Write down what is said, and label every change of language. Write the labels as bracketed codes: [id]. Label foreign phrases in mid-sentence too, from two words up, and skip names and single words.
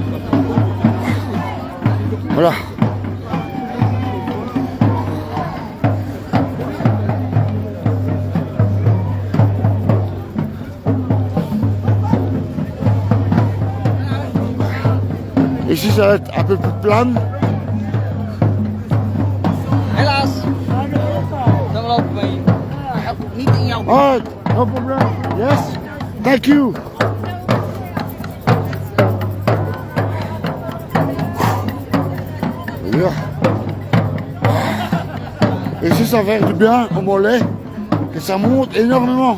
[fr] Voilà. Ici, ça va être un peu plus plane. [nl] Helaas. Dan lopen wij niet in jouw... [en] Alright, no problem. Yes? Thank you. Yeah. [fr] Ici, ça fait du bien au mollet, que ça monte énormément.